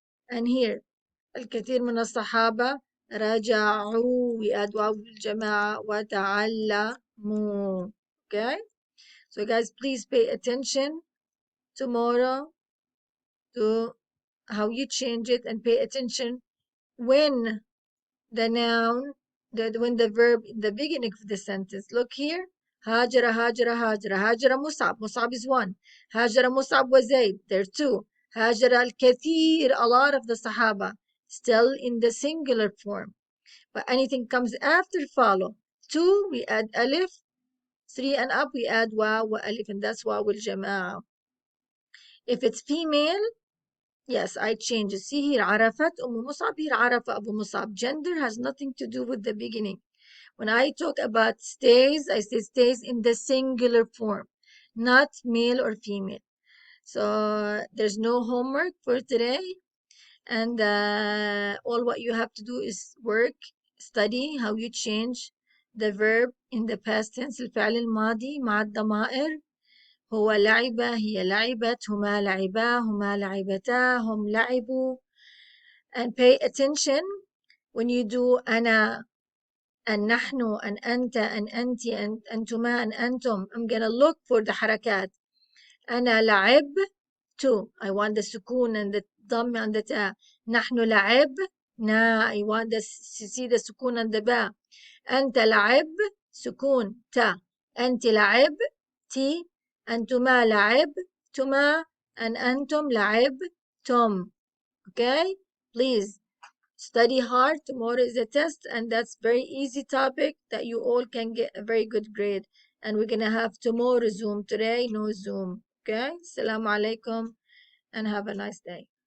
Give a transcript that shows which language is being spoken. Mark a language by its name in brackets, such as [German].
[English] And here [Arabic] الكثير من الصحابة رجعوا, [English] we add [Arabic] واو الجماعة وتعلموا. [English] Okay? So guys, please pay attention tomorrow to how you change it, and pay attention when the noun, when the verb in the beginning of the sentence. Look here. [Arabic] هاجر هاجر هاجر. هاجر مصعب. مصعب [English] is one. [Arabic] هاجر مصعب وزيد. [English] There are two. [Arabic] هاجر الكثير, [English] a lot of the Sahaba, still in the singular form. But anything comes after, follow. Two, we add alif. Three and up, we add wa alif, and that's wa الجماعة. If it's female, yes, I change it. See here, [Arabic] عرفت أم مصعب. [English] Here [Arabic] عرف أبو مصعب. [English] Gender has nothing to do with the beginning. When I talk about stays, I say stays in the singular form, not male or female. So there's no homework for today. And all what you have to do is work, study how you change the verb in the past tense. [Arabic] الفعل الماضي مع الضمائر. هو لعب, هي لعبت, هما لعبا, هما لعبتا, هم لعبوا. [English] And pay attention when you do أنا and نحن and أنت and أنتِ and أنتما and أنتم. I'm gonna look for the حركات. [Arabic] أنا لعبت, [English] I want the سكون and the ضم and the تا. [Arabic] نحن لعبنا, [English] I want to see the سكون and the با. [Arabic] أنت لعب, سكون تا. أنت لعبتِ, أنتما لعبتما, and أنتم لعبتم. [English] Okay? Please study hard. Tomorrow is a test, and that's very easy topic that you all can get a very good grade. And we're going to have tomorrow Zoom. Today, no Zoom. Okay? Assalamu alaikum, and have a nice day.